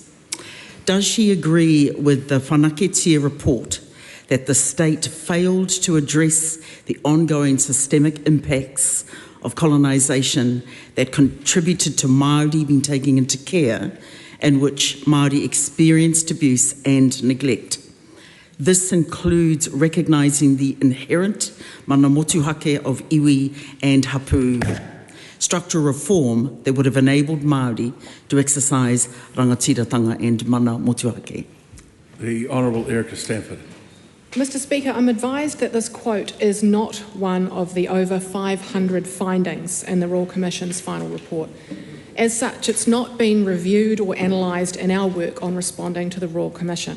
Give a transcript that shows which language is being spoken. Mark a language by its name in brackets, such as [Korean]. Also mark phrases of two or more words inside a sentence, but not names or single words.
[English] Does she agree with the Whanaketia report that the state failed to address the ongoing systemic impacts of colonisation that contributed to Māori being taken into care and which Māori experienced abuse and neglect? This includes recognising the inherent [Māori] mana motuhake [English] of iwi and hapu, structural reform that would have enabled Māori to exercise rangatiratanga and [Māori] mana motuhake. [English] The Honourable Erica Stanford. Mr. Speaker, I'm advised that this quote is not one of the over 500 findings in the Royal Commission's final report. As such, it's not been reviewed or analysed in our work on responding to the Royal Commission.